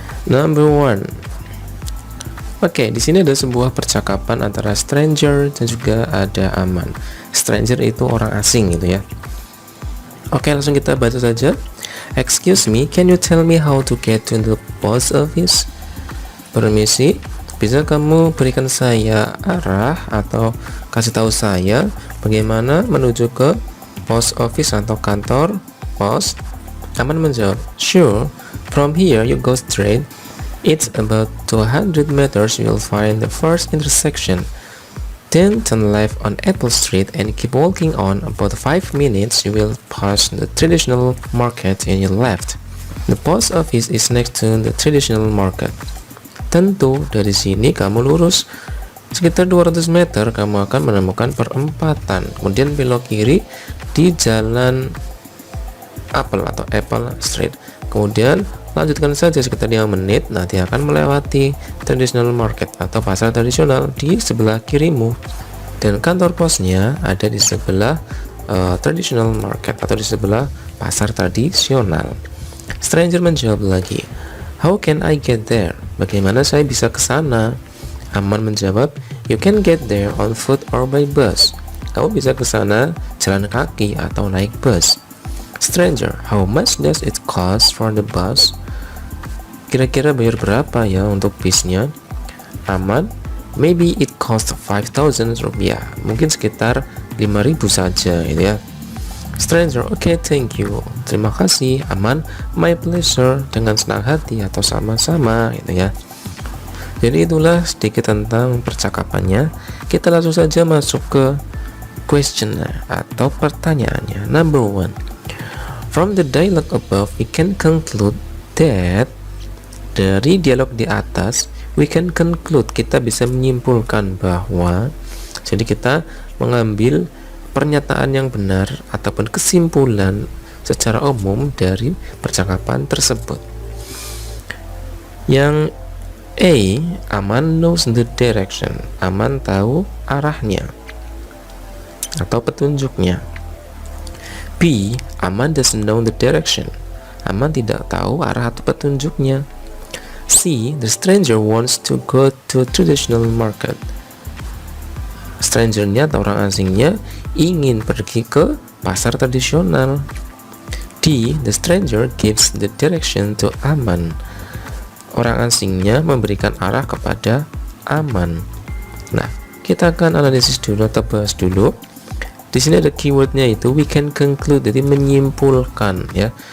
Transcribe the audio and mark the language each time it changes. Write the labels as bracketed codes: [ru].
[en] Number 1. [id] Oke, di sini ada sebuah percakapan antara stranger dan juga ada Aman. Stranger itu orang asing gitu ya. Oke, langsung kita baca saja. [en] Excuse me, can you tell me how to get to the post office? [id] Permisi, bisa kamu berikan saya arah atau kasih tahu saya bagaimana menuju ke post office atau kantor pos? Aman menjawab, [en] sure, from here you go straight. It's about 200 meters, you'll find the first intersection. Then turn left on Apple Street and keep walking on. About 5 minutes, you will pass the traditional market and your left. The post office is next to the traditional market. [id] Tentu dari sini kamu lurus sekitar 200 meter, kamu akan menemukan perempatan. Kemudian belok kiri di jalan Apple atau Apple Street. Kemudian lanjutkan saja sekitar 5 menit, nanti akan melewati [en] traditional market [id] atau pasar tradisional di sebelah kirimu, dan kantor posnya ada di sebelah traditional market atau di sebelah pasar tradisional. Stranger menjawab lagi, [en] how can I get there? [id] Bagaimana saya bisa ke sana? Aman menjawab, [en] you can get there on foot or by bus. [id] Kamu bisa ke sana jalan kaki atau naik bus. [en] Stranger, how much does it cost for the bus? [id] Kira-kira bayar berapa ya untuk bisnya? [en] Aman, maybe it cost 5,000 rupiah. [id] Mungkin sekitar 5.000 saja gitu ya. [en] Stranger, okay, thank you. [id] Terima kasih. Aman, [en] my pleasure. [id] Dengan senang hati atau sama-sama gitu ya. Jadi itulah sedikit tentang percakapannya. Kita langsung saja masuk ke question atau pertanyaannya. [en] Number 1. From the dialogue above, we can conclude that. [id] Dari dialog di atas, [en] we can conclude, [id] kita bisa menyimpulkan bahwa, jadi kita mengambil pernyataan yang benar ataupun kesimpulan secara umum dari percakapan tersebut. [en] Yang A, Aman knows the direction. [id] Aman tahu arahnya atau petunjuknya. [en] B, Aman doesn't know the direction. [id] Aman tidak tahu arah atau petunjuknya. [en] C, the stranger wants to go to traditional market. [id] Strangernya atau orang asingnya ingin pergi ke pasar tradisional. [en] D, the stranger gives the direction to Aman. [id] Orang asingnya memberikan arah kepada Aman. Nah, kita akan analisis dulu atau bahas dulu. Di sini ada keywordnya itu [en] we can conclude, [id] jadi menyimpulkan ya.